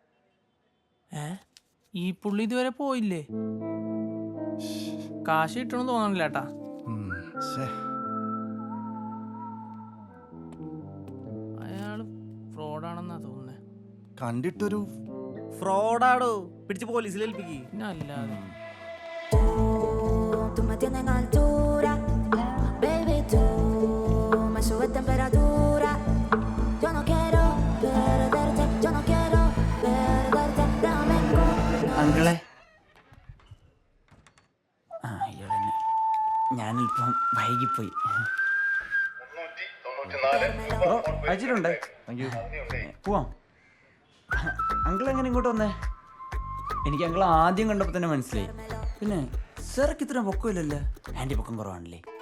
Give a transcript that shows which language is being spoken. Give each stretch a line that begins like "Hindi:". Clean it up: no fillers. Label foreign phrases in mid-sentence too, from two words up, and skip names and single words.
Malayalam: ഈ പുള്ളി ഇതുവരെ പോയില്ലേ? കാശ് കിട്ടണമെന്ന് തോന്നണില്ല കേട്ടാ. അയാള് ഫ്രോഡാണെന്നാ തോന്നുന്നേ. കണ്ടിട്ടൊരു ഫ്രോഡാടോ, പിടിച്ച് പോലീസിൽ ഏൽപ്പിക്ക്. പിന്നെ അല്ലാതെ
Spanish: Tú me tienes en altura, baby, tú me subes temperatura. Yo no quiero perderte, yo no quiero perderte, dame
Malayalam: അങ്കിളെ, ആ ഇയാളെന്നെ, ഞാനിപ്പം വൈകിപ്പോയി. ബ്രോ അയച്ചിട്ടുണ്ടേ. പോവാം. അങ്കിൾ എങ്ങനെ ഇങ്ങോട്ട് വന്നേ? എനിക്ക് അങ്കിൾ ആദ്യം കണ്ടപ്പോൾ തന്നെ മനസ്സിലായി. പിന്നെ സാർക്ക് ഇത്ര പൊക്കമില്ലല്ലോ, ആൻറ്റി പൊക്കം കുറവാണല്ലേ.